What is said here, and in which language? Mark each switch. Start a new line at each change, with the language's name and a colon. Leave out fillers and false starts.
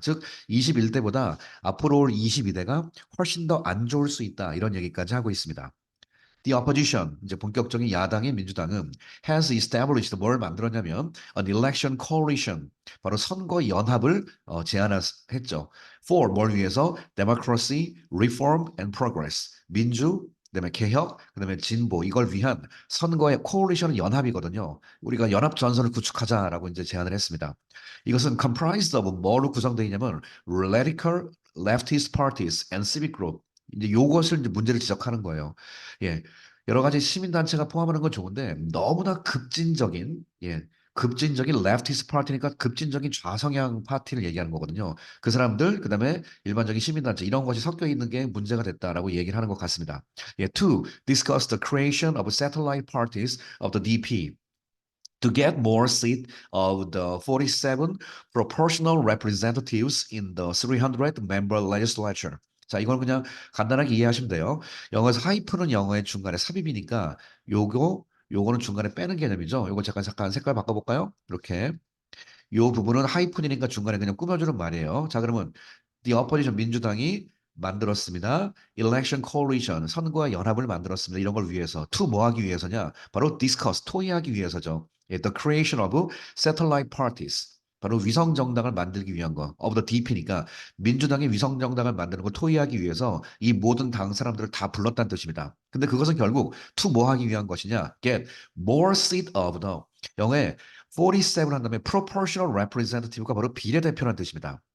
Korean: 즉 21대보다 앞으로 올 22대가 훨씬 더 안 좋을 수 있다. 이런 얘기까지 하고 있습니다.
English: The opposition,
Korean: 이제 본격적인 야당의 민주당은
English: has established
Korean: 뭘 만들었냐면
English: an election coalition,
Korean: 바로 선거 연합을 제안했죠.
English: For
Korean: 뭘 위해서?
English: Democracy, reform and progress.
Korean: 민주, 그다음에 개혁, 그다음에 진보 이걸 위한 선거의 coalition 연합이거든요. 우리가 연합 전선을 구축하자라고 이제 제안을 했습니다. 이것은
English: comprised of
Korean: 뭐로 구성되어 있냐면
English: radical leftist parties and civic group.
Korean: 이제 요것을 이제 문제를 지적하는 거예요. 예. 여러 가지 시민단체가 포함하는 건 좋은데 너무나 급진적인 레프티스트 파티니까 급진적인 좌성향 파티를 얘기하는 거거든요. 그 사람들, 그다음에 일반적인 시민단체 이런 것이 섞여 있는 게 문제가 됐다라고 얘기를 하는 것 같습니다.
English: 예, to discuss the creation of satellite parties of the DP. To get more seat of the 47 proportional representatives in the 300 member legislature.
Korean: 자, 이건 그냥 간단하게 이해하시면 돼요. 영어에서 하이프는 영어의 중간에 삽입이니까 요거는 중간에 빼는 개념이죠. 요거 잠깐 색깔 바꿔볼까요? 이렇게. 요 부분은 하이픈이니까 중간에 그냥 꾸며주는 말이에요. 자, 그러면
English: the opposition
Korean: 민주당이 만들었습니다. Election Coalition, 선거 연합을 만들었습니다. 이런 걸 위해서.
English: To
Korean: 뭐 하기 위해서냐? 바로 discuss, 토의하기 위해서죠.
English: 예, the creation of satellite parties.
Korean: 바로 위성 정당을 만들기 위한 거.
English: of the DP니까
Korean: 민주당의 위성 정당을 만드는 걸 토의하기 위해서 이 모든 당 사람들을 다 불렀다는 뜻입니다. 근데 그것은 결국 to 뭐 하기 위한 것이냐?
English: Get more seat of the
Korean: 영어에 47 한 다음에
English: proportional representative가
Korean: 바로 비례대표라는 뜻입니다.